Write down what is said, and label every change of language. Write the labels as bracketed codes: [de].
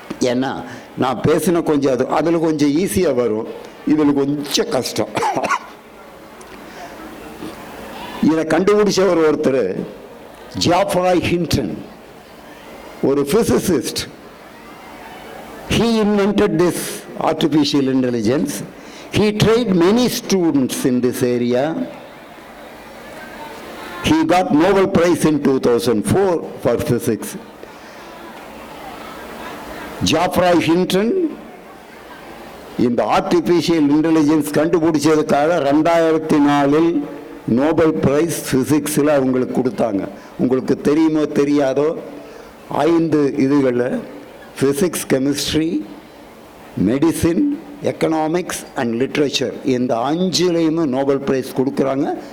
[ta] ஏன்னா நான் பேசின கொஞ்சம் அதில் கொஞ்சம் ஈஸியாக வரும், இதில் கொஞ்சம் கஷ்டம். இதை கண்டுபிடிச்சவர் ஒருத்தர் ஜாஃப்ராய் ஹிண்டன், ஒரு physicist. [en] He invented this artificial intelligence. He trained many students in this area. He got Nobel Prize in 2004 for physics. [ta] Geoffrey Hinton இந்த ஆர்டிஃபிஷியல் இன்டெலிஜென்ஸ் கண்டுபிடிச்சதுக்காக 2004 நோபல் பிரைஸ் ஃபிசிக்ஸில் அவங்களுக்கு கொடுத்தாங்க. உங்களுக்கு தெரியுமோ தெரியாதோ, 5 இதுகளில் physics, chemistry, medicine, economics and literature, இந்த 5லையுமே Nobel prize கொடுக்குறாங்க.